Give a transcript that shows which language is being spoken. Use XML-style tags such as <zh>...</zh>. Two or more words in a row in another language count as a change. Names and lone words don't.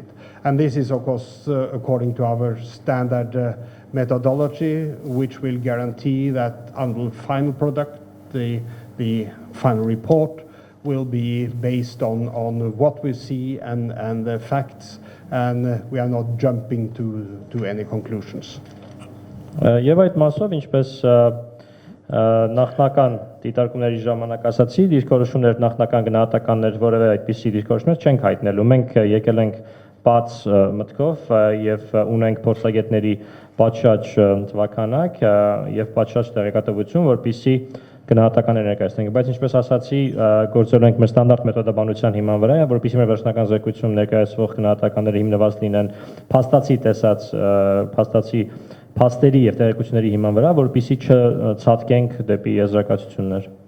<en>And this is, of course, according to our standard methodology, which will guarantee that on the final product, the final report will be based on what we see and the facts, and we are not jumping to any conclusions.</en> <hy>Եվ այդ մասով, ինչպես նախնական դիտարկումների ժամանակ ասացի, դիրքորոշումներ, նախնական գնահատականներ, որևէ այդպիսի դիրքորոշումներ չենք հայտնելու։ Մենք եկել ենք բաց մտքով եւ ունենք փորձագետների պատշաճ թվականակ եւ պատշաճ տեղեկատվություն, որպեսզի գնահատականներ ներկայացնենք, բայց ինչպես ասացի, գործել ենք մեր ստանդարտ մեթոդաբանության հիման վրա, որպեսզի մեր վերջնական զեկույցում ներկայացվող գնահատականները հիմնված լինեն փաստացի տեսած փաստերի եւ տեղեկությունների հիման վրա, որպեսզի չցածկենք դեպի եզրակացություններ։</hy>